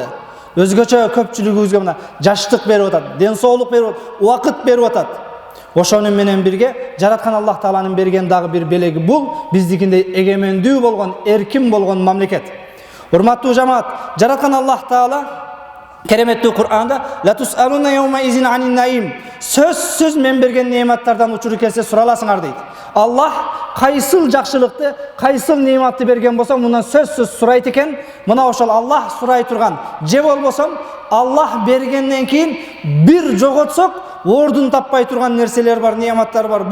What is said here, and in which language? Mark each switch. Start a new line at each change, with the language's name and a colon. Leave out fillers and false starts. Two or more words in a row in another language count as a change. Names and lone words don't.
Kyrgyz: Өзгөчө көпчүлүгүбүзгө мына жаштык берип атат, ден соолук берип атат, убакыт берип атат. Ошонун менен бирге жараткан Аллах Тааланын берген дагы бир белеги бул биздикиндей эгемендүү болгон, эркин болгон мамлекет. Урматтуу жамаат, жараткан Аллах Таала кереметтүү Кур'анда
Arabic: لتسألن يومئذ عن النعيم,
Kyrgyz: сөзсүз мен берген нематтардан учуру келсе сураласыңар дейт. Аллах кайсыл жакшылыкты, кайсыл нематты берген болсо мундан сөзсүз сурайт экен. Мына ошол Аллах сурай турган, же болбосо Аллах бергенден кийин бир жоготсок ордун таппай турган нерселер бар, нематтар бар.